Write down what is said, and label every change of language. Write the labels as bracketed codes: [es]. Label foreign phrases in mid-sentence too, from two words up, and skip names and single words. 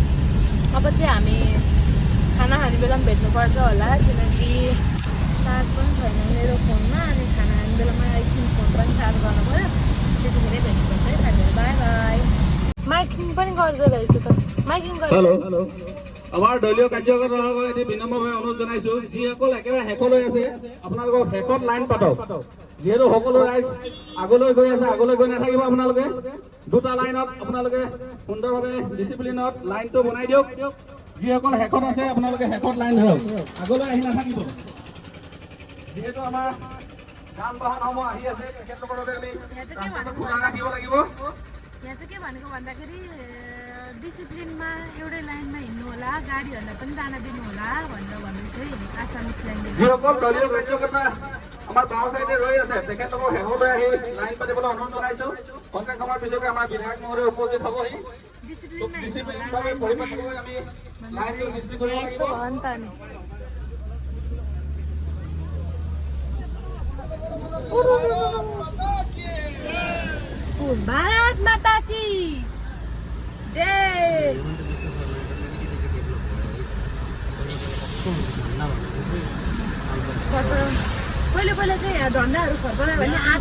[ne] अब चाहिँ हामी खाना खाने बेला पनि भेट्नुपर्छ होला किनकि चार्ज पनि छैन मेरो फोनमा अनि खाना खाने बेलामा एकछिन फोन पनि चार्ज गर्नु पऱ्यो त्यतिखेरै भेट्नुपर्छ है साथीहरू [en] bye bye [ne] माइकिङ पनि गर्दो रहेछ त माइकिङ [as] हेलो আমাৰ দলীয় কাৰ্যকৰ্তাসকলক এটি বিনম্ৰভাৱে অনুৰোধ জনাইছো যিসকল একেবাৰে শেষলৈ আছে আপোনালোকক শেষত লাইন পাতক যিহেতু সকলো ৰাইজ আগলৈ গৈ আছে আগলৈ গৈ নাথাকিব আপোনালোকে দুটা লাইনত আপোনালোকে সুন্দৰভাৱে ডিচিপ্লিনত লাইনটো বনাই দিয়ক যিসকল শেষত আছে আপোনালোকে শেষত লাইন ধৰক আগলৈ আহি নাথাকিব যিহেতু আমাৰ যান বাহনসমূহ আহি আছে তেখেতলোকৰ বাবে আমি ৰাস্তাটো খোলা ৰাখিব লাগিব [ne] यहाँ चाहिँ के भनेको भन्दाखेरि डिसिप्लिनमा एउटै लाइनमा हिँड्नु होला गाडीहरूलाई पनि दाना दिनु होला भनेर भन्दैछ है [en] Assamese language [as] যিসকল দলীয় কাৰ্যকৰ্তা আমাৰ গাঁও চাইডে ৰৈ আছে তেখেতলোকক শেষলৈ আহি লাইন পাতিবলৈ অনুৰোধ জনাইছো কণ্টেক্ট সময়ৰ পিছতে আমাৰ বিধায়ক মহোদয় উপস্থিত হ'বহি ডিচিপ্লিনভাৱে পৰিপাটিকৈ আমি লাইনটো সৃষ্টি কৰিব লাগিব [hi] भारत माता की जय [ne] पहिले पहिले चाहिँ यहाँ झन्डाहरू फर्कायो भने